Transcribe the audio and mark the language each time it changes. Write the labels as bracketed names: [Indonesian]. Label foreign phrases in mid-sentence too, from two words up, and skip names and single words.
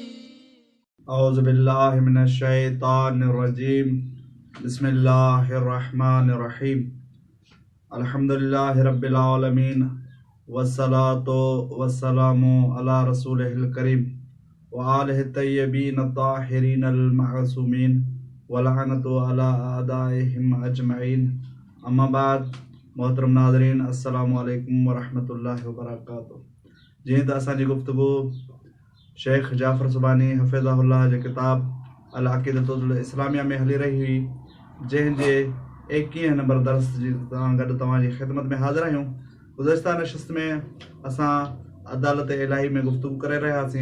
[Arabic] أعوذ بالله من الشيطان الرجيم بسم الله الرحمن الرحيم الحمد لله رب العالمين والصلاة والسلام على رسوله الكريم وآله الطيبين الطاهرين المعصومين ولعنة على أعدائهم أجمعين أما بعد [Sindhi] मोहतरम नाज़रीन [Arabic] السلام عليكم ورحمة الله وبركاته. [Sindhi] जीअं त असांजी गुफ्तगू शेख जाफ़र सुबानी हफ़िज़हुल्लाह जे किताब अक़ीदत الاسلاميہ में हली रही हुई, जंहिंजे 21 नंबर दर्स सां गॾु तव्हांजी ख़िदमत में हाज़िर आहियूं। गुज़िश्ता नशिस्त में असां अदालत इलाही में गुफ्तगू करे रहियासीं।